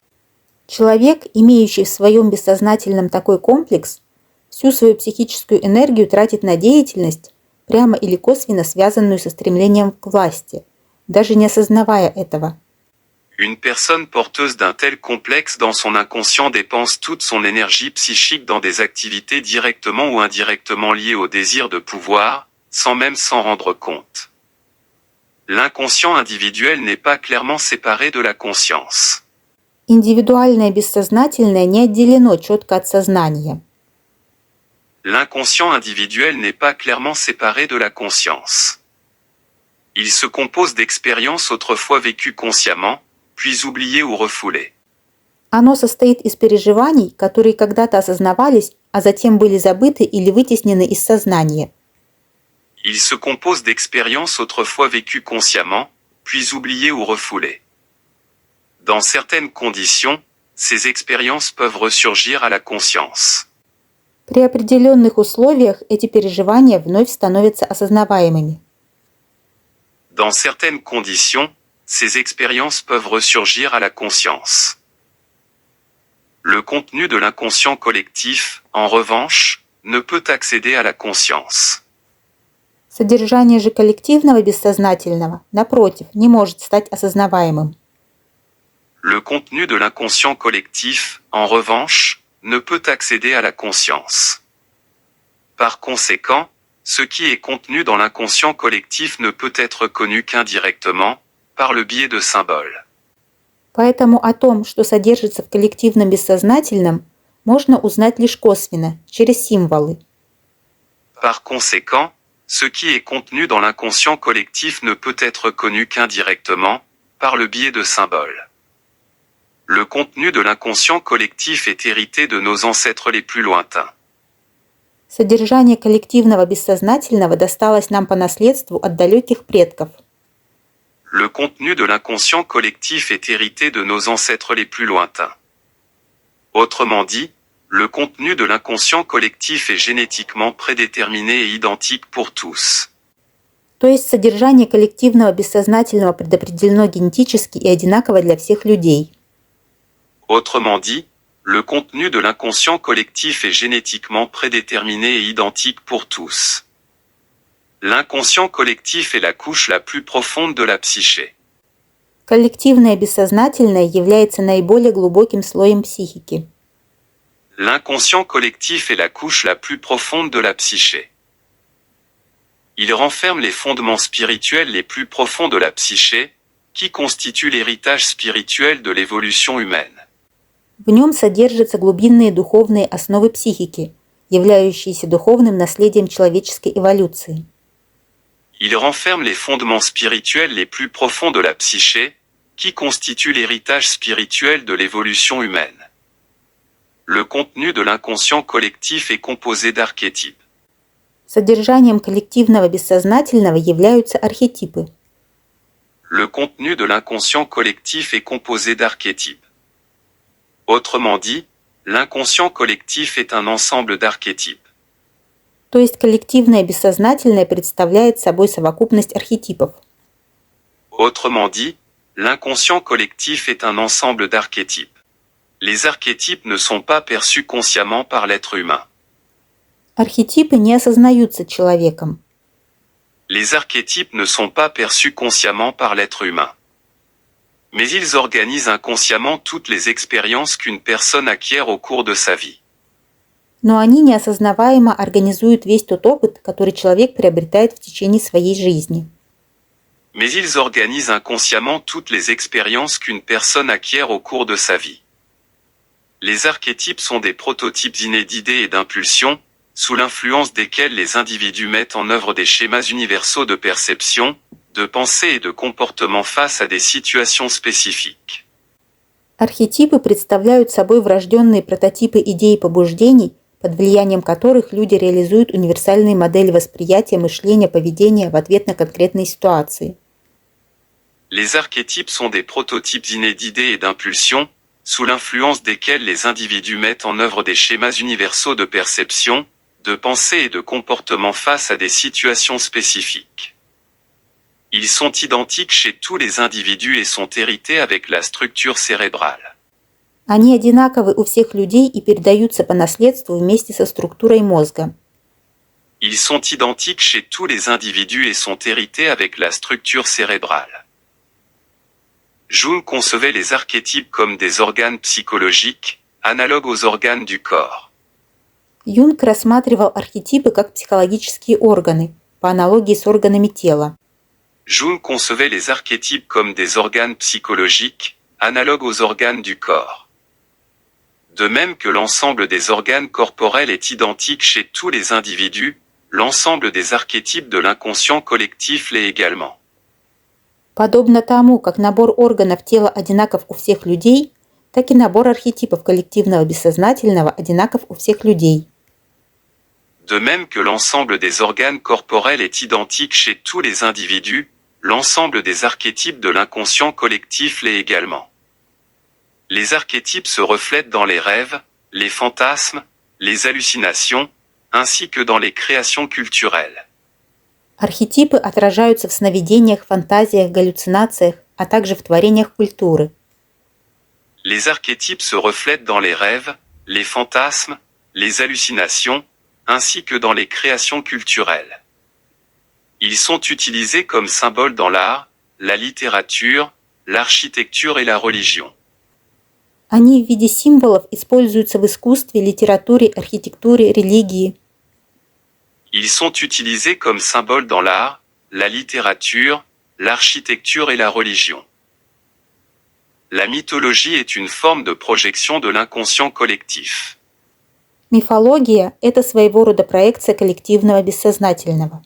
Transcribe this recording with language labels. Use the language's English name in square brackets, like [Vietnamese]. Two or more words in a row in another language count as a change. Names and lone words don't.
[Russian] Человек, имеющий в своем бессознательном такой комплекс, всю свою психическую энергию тратит на деятельность, прямо или косвенно связанную со стремлением к власти, даже не осознавая этого. [French] Une personne porteuse d'un tel complexe dans son inconscient dépense toute son énergie psychique dans des activités directement ou indirectement liées au désir de pouvoir, sans même s'en rendre compte. L'inconscient individuel n'est pas clairement séparé de la conscience. [Russian] Индивидуальное бессознательное не отделено четко от сознания. [French] L'inconscient individuel n'est pas clairement séparé de la conscience. Il se compose d'expériences autrefois vécues consciemment, puis oubliées ou refoulées. [Russian] Оно состоит из переживаний, которые когда-то осознавались, а затем были забыты или вытеснены из сознания. [French] Il se compose d'expériences autrefois vécues consciemment, puis oubliées ou refoulées. Dans certaines conditions, ces expériences peuvent ressurgir à la conscience. [Russian] При определенных условиях эти переживания вновь становятся осознаваемыми. [French] Dans certaines conditions, ces expériences peuvent ressurgir à la conscience. Le contenu de l'inconscient collectif, en revanche, ne peut accéder à la conscience. [Russian] Содержание же коллективного бессознательного, напротив, не может стать осознаваемым. [French] Le contenu de l'inconscient collectif, en revanche, ne peut accéder à la conscience. Par conséquent, ce qui est contenu dans l'inconscient collectif ne peut être connu qu'indirectement, par le biais de symboles. [Russian] Поэтому о том, что содержится в коллективном бессознательном, можно узнать лишь косвенно, через символы. [French] Par conséquent, ce qui est contenu dans l'inconscient collectif ne peut être connu qu'indirectement, par le biais de symboles. Le contenu de l'inconscient collectif est hérité de nos ancêtres les plus lointains. [Russian] Содержание коллективного бессознательного досталось нам по наследству от далеких предков. [French] Le contenu de l'inconscient collectif est hérité de nos ancêtres les plus lointains. Autrement dit, le contenu de l'inconscient collectif est génétiquement prédéterminé et identique pour tous. [Russian] То есть содержание коллективного бессознательного предопределено генетически и одинаково для всех людей. [French] Autrement dit, le contenu de l'inconscient collectif est génétiquement prédéterminé et identique pour tous. L'inconscient collectif est la couche la plus profonde de la psyché. [Russian] Коллективное бессознательное является наиболее глубоким слоем психики. [French] L'inconscient collectif est la couche la plus profonde de la psyché. Il renferme les fondements spirituels les plus profonds de la psyché, qui constituent l'héritage spirituel de l'évolution humaine. [Russian] В нем содержатся глубинные духовные основы психики, являющиеся духовным наследием человеческой эволюции. [French] Il renferme les fondements spirituels les plus profonds de la psyché, qui constituent l'héritage spirituel de l'évolution humaine. Le contenu de l'inconscient collectif est composé d'archétypes. [Russian] Содержанием коллективного бессознательного являются архетипы. [French] Le contenu de l'inconscient collectif est composé d'archétypes. Autrement dit, l'inconscient collectif est un ensemble d'archétypes. [Russian] То есть коллективное бессознательное представляет собой совокупность архетипов. [French] Autrement dit, l'inconscient collectif est un ensemble d'archétypes. Les archétypes ne sont pas perçus consciemment par l'être humain. [Russian] Архетипы не осознаются человеком. [French] Les archétypes ne sont pas perçus consciemment par l'être humain. Mais ils organisent inconsciemment toutes les expériences qu'une personne acquiert au cours de sa vie. [Russian] Но они неосознаваемо организуют весь тот опыт, который человек приобретает в течение своей жизни. [French] Mais ils organisent inconsciemment toutes les expériences qu'une personne acquiert au cours de sa vie. Les archétypes sont des prototypes innés d'idées et d'impulsions, sous l'influence desquels les individus mettent en œuvre des schémas universaux de perception, de pensée et de comportement face à des situations spécifiques. [Russian] Архетипы представляют собой врожденные прототипы идей и побуждений, под влиянием которых люди реализуют универсальные модели восприятия, мышления, поведения в ответ на конкретные ситуации. [French] Les archétypes sont des prototypes innés d'idées et d'impulsions, sous l'influence desquels les individus mettent en œuvre des schémas universaux de perception, de pensée et de comportement face à des situations spécifiques. Ils sont identiques chez tous les individus et sont hérités avec la structure cérébrale. [Russian] Они одинаковы у всех людей и передаются по наследству вместе со структурой мозга. [French] Ils sont identiques chez tous les individus et sont hérités avec la structure cérébrale. Jung concevait les archétypes comme des organes psychologiques, analogues aux organes du corps. [Russian] Юнг рассматривал архетипы как психологические органы, по аналогии с органами тела. [French] Jung concevait les archétypes comme des organes psychologiques, analogues aux organes du corps. De même que l'ensemble des organes corporels est identique chez tous les individus, l'ensemble des archétypes de l'inconscient collectif l'est également. [Russian] Подобно тому, как набор органов тела одинаков у всех людей, так и набор архетипов коллективного бессознательного одинаков у всех людей. [French] De même que l'ensemble des organes corporels est identique chez tous les individus, l'ensemble des archétypes de l'inconscient collectif l'est également. Les archétypes se reflètent dans les rêves, les fantasmes, les hallucinations, ainsi que dans les créations culturelles. [Russian] Архетипы отражаются в сновидениях, фантазиях, галлюцинациях, а также в творениях культуры. [French] Les archétypes se reflètent dans les rêves, les fantasmes, les hallucinations, ainsi que dans les créations culturelles. Ils sont utilisés comme symboles dans l'art, la littérature, l'architecture et la religion. [Russian] Они в виде символов используются в искусстве, литературе, архитектуре, религии. [French] Ils sont utilisés comme symboles dans l'art, la littérature, l'architecture et la religion. La mythologie est une forme de projection de l'inconscient collectif. [Russian] Мифология – это своего рода проекция коллективного бессознательного.